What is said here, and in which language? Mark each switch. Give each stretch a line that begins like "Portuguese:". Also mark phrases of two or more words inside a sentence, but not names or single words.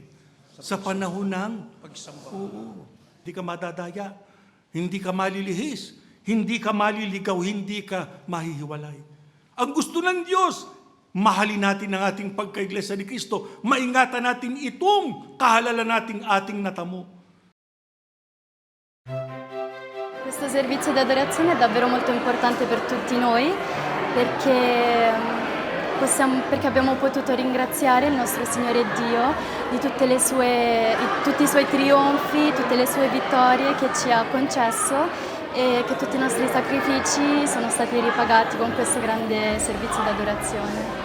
Filipino: Sa panahon ng pagsamba. Oo. Hindi ka madadaya, hindi ka malilihis, hindi ka maliligaw, hindi ka mahihiwalay. Ang gusto ng Diyos, mahalin natin ang ating pagkaiglesia ni Cristo, maingatan natin itong kahalalan nating ating natamo.
Italian: Questo servizio di adorazione è davvero molto importante per tutti noi perché abbiamo potuto ringraziare il nostro Signore Dio di tutti i suoi trionfi, tutte le sue vittorie che ci ha concesso e che tutti i nostri sacrifici sono stati ripagati con questo grande servizio di adorazione.